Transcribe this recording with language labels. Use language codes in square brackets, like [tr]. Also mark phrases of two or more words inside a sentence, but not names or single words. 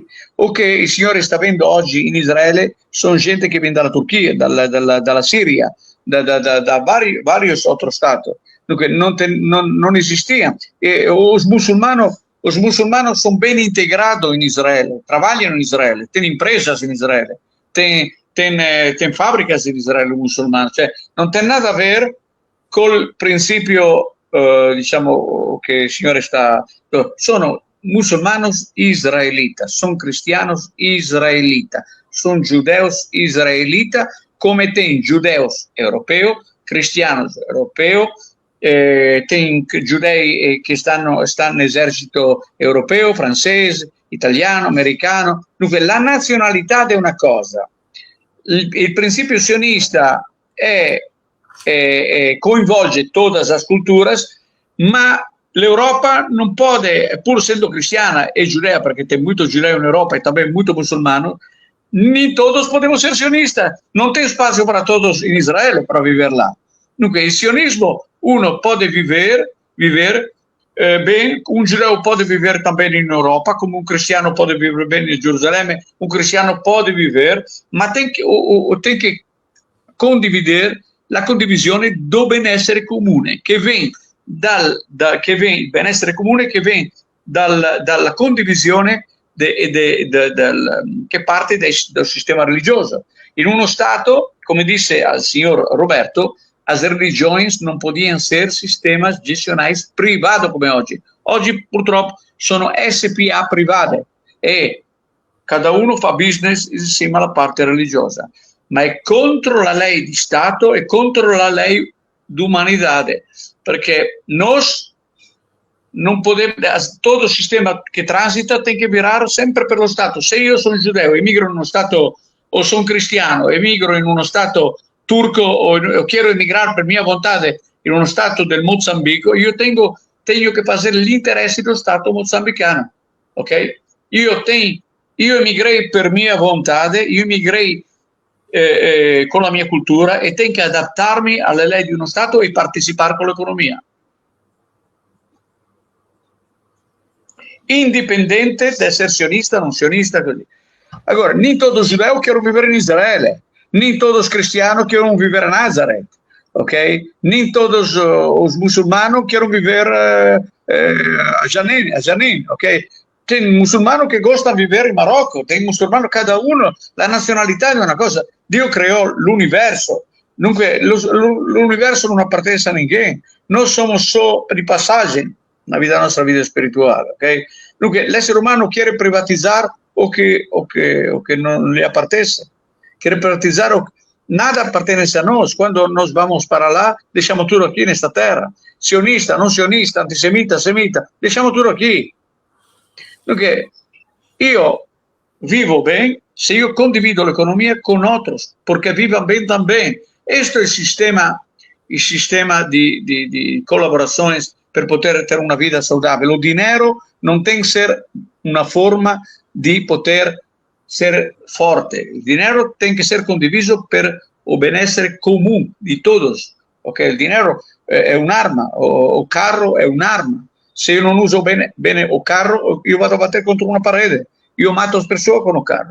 [it] O che il Signore sta avendo oggi in Israele sono gente che viene dalla Turchia, dalla Siria, da vari altri stati. Dunque non esisteva. [pt] E os musulmanos [it] sono ben integrati in Israele, lavorano in Israele, hanno imprese in Israele, hanno fabbriche in Israele musulmani. Cioè, non ha [pt] nada a ver [it] col principio diciamo che il Signore sono [es] musulmanos israelitas, sono cristianos israelitas, [it] sono giudeos israelitas, come ten giudeos europeo, [es] cristianos europeo, [it] ten giudei che stanno nell'esercito europeo, francese, italiano, americano. Dunque la nazionalità è una cosa, il principio sionista coinvolge tutte le culture, ma l'Europa non può, pur essendo cristiana e giudea, perché c'è molto giudeo in Europa e también molto musulmano, [es] ni todos podemos ser sionistas. [it] Non c'è spazio per todos in Israele per vivere là. Dunque il sionismo uno può vivere [pt] bem, um judeu pode viver também em Europa, como um cristiano pode viver bem em Jerusalém, um cristiano pode viver, mas tem que [it] condividere la condivisione do benessere comune, che viene il benessere comune che viene dalla condivisione che parte dal sistema religioso. In uno Stato, come disse al signor Roberto, [pt] as religiões non podiam ser sistemas gestionais privados [it] come oggi. Oggi purtroppo sono SPA private e [es] cada uno [it] fa business insieme alla parte religiosa, ma è contro la lei di Stato e contro la lei d'umanità, perché [pt] nós non podemos, todo o sistema [it] che transita [pt] tem que virar sempre [it] per lo Stato. Se io sono giudeo e emigro in uno Stato, o sono cristiano e emigro in uno Stato turco o [es] quiero emigrar [it] per mia volontà in uno Stato del Mozambico, io tengo che fare gli interessi dello Stato mozambicano, ok? Io emigrei per mia volontà, io emigrei con la mia cultura e tengo che adattarmi alle leggi di uno Stato e partecipare con l'economia. Indipendente da essere sionista, non sionista, così. Allora, [pt] nem todos giudei querem viver [it] in Israele, [pt] nem todos cristianos querem viver a Nazareth, ok? Nem todos os muçulmanos querem viver a Jenin, ok? Tem muçulmano che gosta [it] di vivere in Marocco, [pt] tem muçulmano, [it] cada uno, la nazionalità è una cosa. Dio creò l'universo, dunque l'universo non appartiene a nessuno, noi siamo solo di passaggio nella nostra vita spirituale, ok? Dunque l'essere umano quiere privatizzare o che non le appartiene, [es] quiere privatizzare nada [it] appartiene a noi, quando noi [es] vamos para [it] là, lasciamo tutto qui in questa terra, sionista, non sionista, antisemita, semita, lasciamo tutto qui. Dunque, io vivo bene se io condivido l'economia con otros, perché [es] vivan bene también. [it] Questo è il sistema di collaborazione per poter avere una vita saludabile. Il dinero [pt] non tem que ser [it] una forma di [pt] poter ser forte. [it] Il dinero [pt] tem que ser [it] condiviso per il benessere comune [pt] di todos. [it] Okay? Il dinero è un'arma, [pt] o carro [it] è un'arma. Se io non uso bene il carro, io vado a battere contro una parete, io mato le persone con il carro.